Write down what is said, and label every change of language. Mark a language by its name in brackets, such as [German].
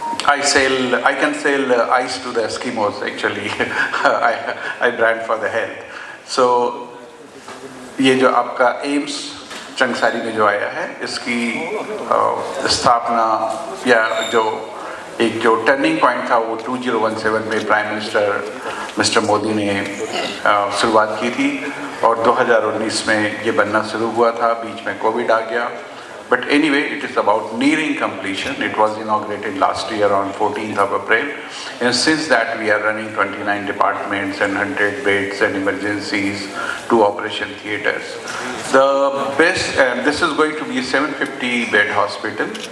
[English] I can sell ice to the Eskimos actually. I brand for the health. [Hindi] So ये जो आपका AIIMS Changsari में जो आया है, इसकी स्थापना या जो एक जो टर्निंग पॉइंट था वो 2017 में प्राइम मिनिस्टर मिस्टर मोदी ने शुरुआत की थी और 2019 में ये बनना शुरू हुआ था. बीच में कोविड आ गया. [English] But anyway, it is about nearing completion. It was inaugurated last year on 14th of April. And since that, we are running 29 departments and 100 beds and emergencies, 2 operation theatres. The best, and this is going to be a 750 bed hospital.